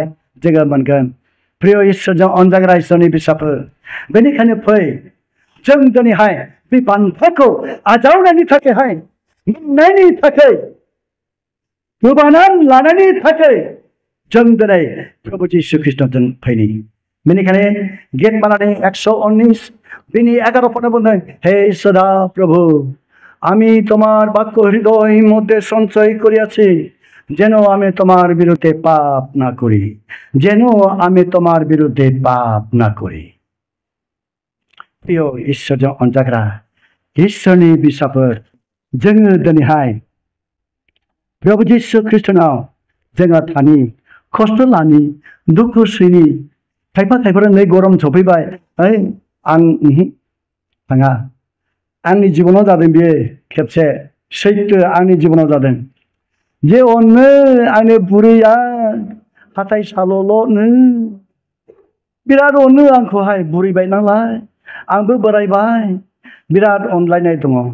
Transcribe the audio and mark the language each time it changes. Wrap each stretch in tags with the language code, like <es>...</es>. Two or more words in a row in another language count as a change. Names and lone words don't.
<brx>जोङो मोनगोन प्रिय इसोरजों अनजाग्रा इसोरनि बिसाफोर बेनिखायनो फै जों दिनैहाय बे बान्थाखौ आजावनायनि थाखायहाय मोननायनि थाखाय गोबानानै लानायनि थाखाय जों दिनै प्रभु यीशु ख्रीष्टजों फैनि बेनिखायनो गेट बानानै 119 बिनि 11 पदে</brx> <bn>বলেন হে সদা প্রভু আমি তোমার বাক্য হৃদয় মধ্যে সঞ্চয় করিয়াছি যেন আমি তোমার বিরুদ্ধে পাপ না করি যেন আমি তোমার বিরুদ্ধে পাপ না করি প্রিয় ঈশ্বরजों</bn> <brx>अनजाग्रा इसोरनि बिसाफोर जोङो दिनैहाय प्रभु यीशु ख्रीष्टनाव जोङो थानि खस्थ' लानि दुखु सैनि खायफा नै गरम सफैबाय आं थाङा आंनि जिबनाव जादों बेयो खेबसे सैथो आंनि जिबनाव जादों जे अननो आंनि बुरैया हाथाय साल'ल'नो बिराद अनो आंखौहाय बुरैबाय नालाय आंबो बोरायबाय बिराद अनलायनाय दङ</brx>